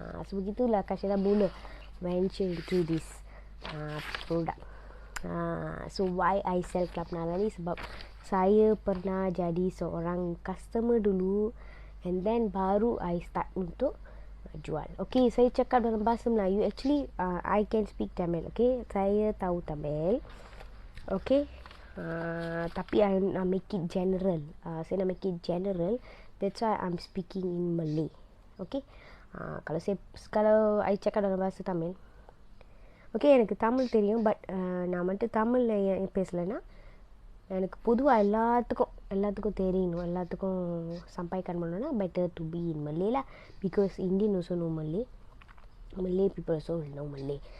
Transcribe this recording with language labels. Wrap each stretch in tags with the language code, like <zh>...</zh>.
<ms>So begitulah Kak Sheila mula</ms> <en>venture into this product. So why I sell</en> <ms>Club Nala ni, sebab saya pernah jadi seorang customer dulu,</ms> <en>and then</en> <ms>baru</ms> <en>I start</en> <ms>untuk jual. Okay, saya cakap dalam bahasa Melayu.</ms> <en>Actually I can speak Tamil. Okay,</en> <ms>saya tahu Tamil. Okay, tapi I nak</ms> <en>make it general.</en> <ms>Saya nak</ms> <en>make it general. That's why I'm speaking in Malay.</en> <ms>Okay, kalau I cakap dalam bahasa Tamil, okay,</ms> <ta>எனக்கு தமிழ் தெரியும், but நான் வந்துட்டு தமிழில் பேசலைன்னா எனக்கு பொதுவாக எல்லாத்துக்கும் தெரியணும், எல்லாத்துக்கும் sampaikan பண்ணணும்னா</ta> <en>better to be in Malay lah, because Indian also know Malay,</en> <ta>Malay people also know Malay.</ta>